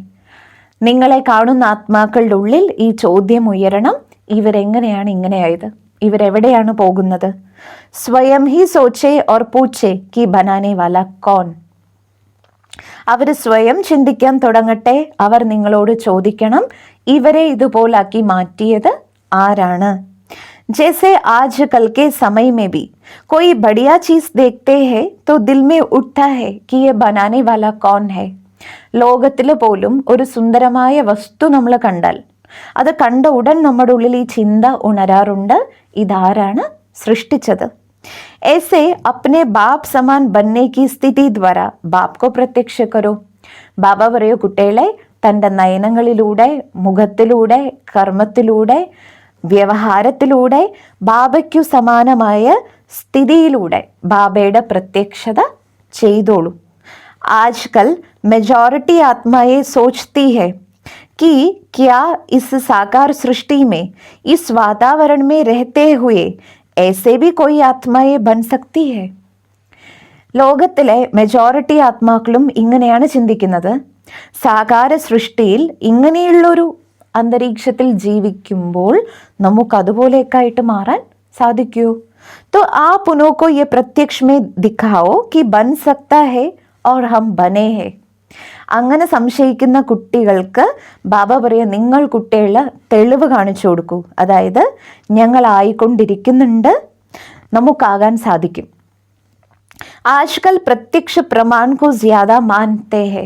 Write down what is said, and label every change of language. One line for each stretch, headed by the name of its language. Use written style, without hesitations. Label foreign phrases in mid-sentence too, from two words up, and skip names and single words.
Malayalam: നിങ്ങളെ കാണുന്ന ആത്മാക്കളുടെ ഉള്ളിൽ ഈ ചോദ്യം ഉയരണം, ഇവരെങ്ങനെയാണ് ഇങ്ങനെയായത്, ഇവരെവിടെയാണ് പോകുന്നത്.
Hindi: स्वयं ही सोचें और पूछें कि बनाने वाला कौन.
Malayalam: അവർ സ്വയം ചിന്തിക്കാൻ തുടങ്ങട്ടെ, അവർ നിങ്ങളോട് ചോദിക്കണം ഇവരെ ഇതുപോലാക്കി മാറ്റിയത് ആരാണ്.
Hindi: जैसे आज कल के समय में भी कोई बढ़िया चीज देखते हैं तो दिल में उठता है कि ये बनाने वाला कौन है.
Malayalam: ലോകത്തിൽ പോലും ഒരു സുന്ദരമായ വസ്തു നമ്മൾ കണ്ടാൽ അത് കണ്ട ഉടൻ നമ്മുടെ ഉള്ളിൽ ഈ ചിന്ത ഉണരാറുണ്ട്, ഇതാരാണ് സൃഷ്ടിച്ചത്.
Hindi: ऐसे अपने बाप समान बनने की स्थिति द्वारा बाप को प्रत्यक्ष करो.
Malayalam: ബാബ പറയൂ കുട്ടികളെ തൻ്റെ നയനങ്ങളിലൂടെ, മുഖത്തിലൂടെ, കർമ്മത്തിലൂടെ, വ്യവഹാരത്തിലൂടെ ബാബയ്ക്കു സമാനമായ സ്ഥിതിയിലൂടെ ബാബയുടെ പ്രത്യക്ഷത ചെയ്തോളൂ.
Hindi: आजकल मेजॉरिटी आत्माएं सोचती है कि क्या इस साकार सृष्टि में, इस वातावरण में रहते हुए ऐसे भी कोई आत्माएं बन सकती है.
Malayalam: ലോകത്തിലെ മെജോറിറ്റി ആത്മാക്കളും ഇങ്ങനെയാണ് ചിന്തിക്കുന്നത്, സാകാര സൃഷ്ടിയിൽ ഇങ്ങനെയുള്ളൊരു അന്തരീക്ഷത്തിൽ ജീവിക്കുമ്പോൾ നമുക്കതുപോലെയൊക്കെയായിട്ട് മാറാൻ സാധിക്കുമോ.
Hindi: तो आप उन्हों को ये प्रत्यक्ष में दिखाओ कि बन सकता है और हम बने हैं.
Malayalam: അങ്ങനെ സംശയിക്കുന്ന കുട്ടികൾക്ക് ബാബ പറയുക, നിങ്ങൾ കുട്ടികളെ തെളിവ് കാണിച്ചു കൊടുക്കൂ, അതായത് ഞങ്ങളായിക്കൊണ്ടിരിക്കുന്നുണ്ട്, നമുക്കാകാൻ സാധിക്കും.
Hindi: आजकल प्रत्यक्ष प्रमाण को ज़्यादा मानते हैं.